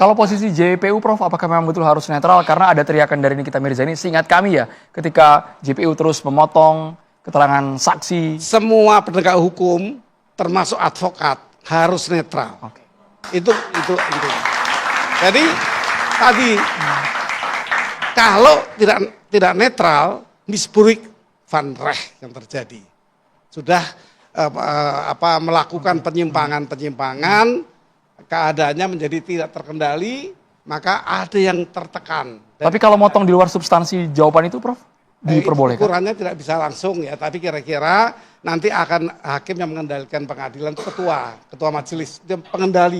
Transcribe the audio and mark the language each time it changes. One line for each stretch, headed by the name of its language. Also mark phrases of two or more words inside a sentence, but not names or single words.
Indonesian: Kalau posisi JPU, Prof, apakah memang betul harus netral? Karena ada teriakan dari Nikita Mirzani, seingat kami ya, ketika JPU terus memotong keterangan saksi. Semua penegak hukum, termasuk advokat, harus netral. Oke. Itu. Jadi tadi kalau tidak netral,
Dutch: misbruik van recht
Indonesian: yang terjadi. Sudah melakukan penyimpangan, keadaannya menjadi tidak terkendali, maka ada yang tertekan. Tapi kalau motong di luar substansi jawaban itu, Prof, diperbolehkan? Ukurannya tidak bisa langsung ya, tapi kira-kira nanti akan hakim yang mengendalikan pengadilan itu ketua majelis, dia pengendali.